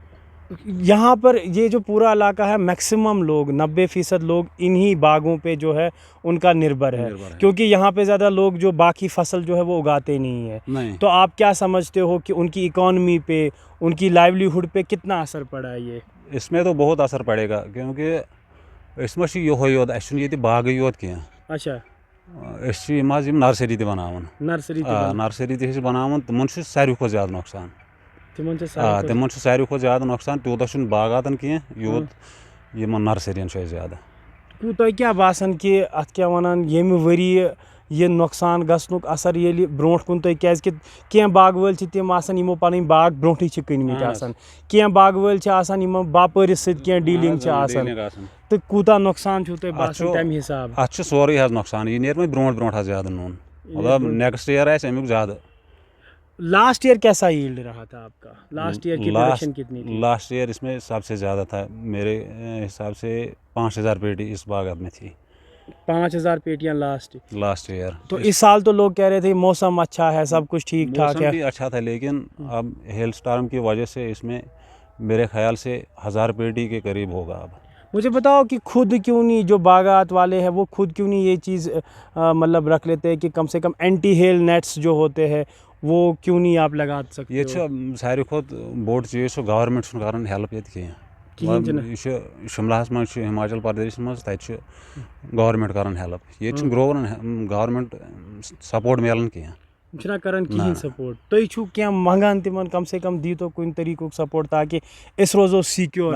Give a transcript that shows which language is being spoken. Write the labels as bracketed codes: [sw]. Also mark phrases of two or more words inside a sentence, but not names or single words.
[ur] یہاں پر یہ جو پورا علاقہ ہے میکسیمم لوگ 90% لوگ انہی باغوں پہ جو ہے ان کا نربھر ہے، کیونکہ یہاں پہ زیادہ لوگ جو باقی فصل جو ہے وہ اگاتے نہیں ہیں۔ تو آپ کیا سمجھتے ہو کہ ان کی اکانومی پہ، ان کی لائیولیہوڈ پہ کتنا اثر پڑا ہے یہ؟ اس میں تو بہت اثر پڑے گا، کیونکہ اس میں [ks] یہوے یوت، اسہِ چھُنہٕ ییٚتہِ باغٕے یوت کینٛہہ۔ [ur] اچھا، [ks] أسۍ چھِ یِم حظ یِم نرسری تہِ بناوان۔ نرسری تہِ چھِ بناوان، تِمن چھُ ساروی کھۄتہٕ زیادٕ نۄقصان۔ تِمن چھُ ساروی کھۄتہٕ زیادٕ نۄقصان، تیوٗتاہ چھُنہٕ باغاتن کینٛہہ یوٗت یِمن نرسرین چھُ اَسہِ زیادٕ۔ تۄہہِ کیٛاہ باسان کہ اتھ کیٛاہ ونان ییٚمہِ ؤریہِ یہ نۄقصان گژھنُک اثر ییٚلہِ برونٛٹھ کُن تۄہہِ، کیٛازِکہِ کینٛہہ باغہٕ وٲلۍ چھِ تِم آسان یِمو پنٕنۍ باغ برونٛٹھٕے چھِ کٕنۍمٕتۍ آسان، کینٛہہ باغہٕ وٲلۍ چھِ آسان یِمن باپٲرِس سۭتۍ کینٛہہ ڈیٖلِنٛگ چھِ آسان، تہٕ کوٗتاہ نۄقصان چھُو تۄہہِ باسان تمہِ حساب؟ اتھ چھُ سورُے حظ نۄقصان، یہِ نیرِ وۄنۍ برونٛٹھ حظ زیادٕ نوٚن، مطلب [en] next year [ks] آسہِ امیُک زیادٕ۔ [en] last year [ur] کیسا ییلڈ رہا تھا آپ کا؟ [en] last year [ur] کی پروڈکشن کتنی تھی؟ [en] last year [ur] اس میں سب سے زیادہ تھا، میرے حساب سے 5000 پیٹی اس باغ میں تھی۔ 5000 پیٹیاں [en] last year. [ur] تو اس سال تو لوگ کہہ رہے تھے موسم اچھا ہے، سب کچھ ٹھیک ٹھاک ہے۔ موسم بھی اچھا تھا، لیکن اب [en] hail storm [ur] کی وجہ سے اس میں میرے خیال سے 1000 پیٹی کے قریب ہوگا اب۔ مجھے بتاؤ کہ خود کیوں نہیں، جو باغات والے ہیں وہ خود کیوں نہیں یہ چیز مطلب رکھ لیتے ہیں کہ کم سے کم [en] anti hail nets [ur] جو ہوتے ہیں وہ کیوں نہیں آپ لگا سکتے؟ [ks] یہ ساروی کھۄتہٕ بوٚڑ چیٖز چھُ گورمنٹ چھُنہٕ کران ہیلپ ییٚتہِ کینٛہہ۔ یہ چھُ شملاہس منٛز چھُ، ہماچل پردیشس منٛز، تتہِ چھُ گورمنٹ کران ہیلپ، ییٚتہِ چھُنہٕ [en] government support [ks] میلان کینٛہہ۔ چھُنہ کران کِہیٖنۍ سپورٹ؟ تُہۍ چھُو کینٛہہ منگان تِمن [ur] کم سے کم [ks] دیٖتو کُنہِ طریٖقُک سپورٹ تاکہِ أسۍ روزو سِکیور؟